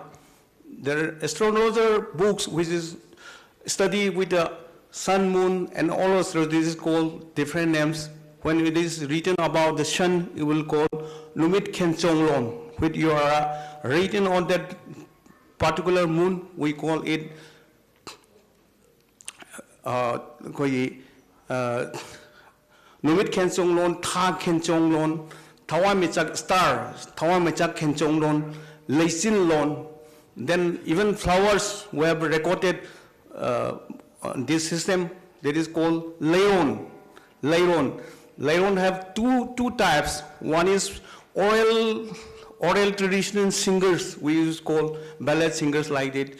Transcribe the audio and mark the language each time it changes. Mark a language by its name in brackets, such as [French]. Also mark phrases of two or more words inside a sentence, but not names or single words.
[English] There are astrologer books, which is study with the sun, moon, and all of this is called different names. When it is written about the sun, you will call Numit Khenchonglon. When you are written on that particular moon, we call it Numit Khenchonglon, Tha Khenchonglon, Thawa Mechak star, Thawa Mechak Khenchonglon, Leisin Lon. Then even flowers, we have recorded this system that is called Leiron. Leiron have two types. One is oral traditional singers, we used to call ballad singers like it.